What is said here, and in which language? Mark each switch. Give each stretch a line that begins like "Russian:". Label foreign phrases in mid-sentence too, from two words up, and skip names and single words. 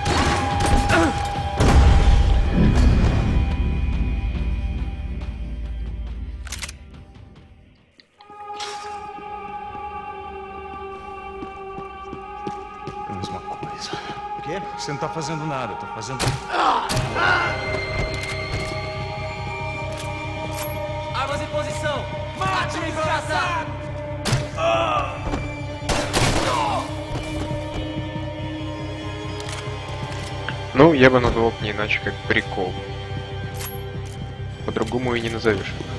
Portuguese: Mesma coisa. O quê? Você não tá fazendo nada, tô fazendo... Armas em posição! Mate o desgraçado!
Russian: Ну, я бы назвал не иначе, как прикол. По-другому и не назовешь.